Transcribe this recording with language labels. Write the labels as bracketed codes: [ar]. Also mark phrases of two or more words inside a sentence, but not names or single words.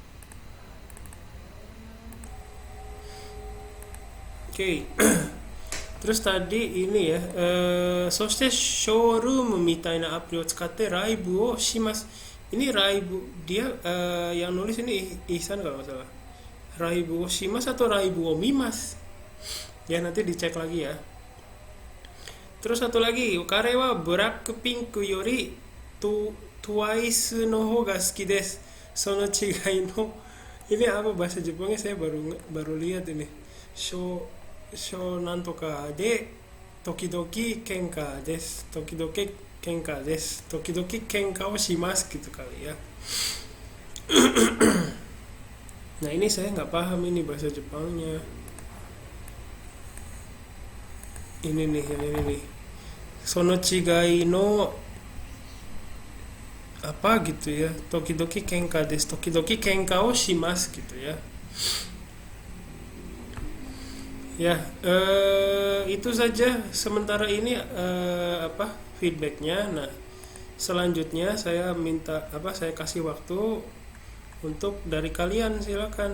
[id] Oke. Terus tadi ini ya, [ja] そしてショールームみたいなアプリを使ってライブをします. [id] Ini raibu dia yang nulis ini Ihsan kalau nggak salah. [ja] ライブをします atau ライブを見ます? [id] Ya nanti dicek lagi ya. Terus satu lagi, [ja] kare wa Blackpink yori Twice no ho ga suki desu. その違いの. [id] Ini apa bahasa Jepangnya saya baru baru lihat ini. [ja] ショーなんとかで時々喧嘩です. 時々喧嘩です. 時々喧嘩をします [id] gitu kali ya. Nah ini saya nggak paham ini bahasa Jepangnya. Ini nih. [ja] その違いの [id] apa gitu ya. [ja] 時々喧嘩です. 時々喧嘩をします [id] gitu ya. Ya, itu saja sementara ini feedbacknya. Nah, selanjutnya saya saya kasih waktu untuk dari kalian, silakan.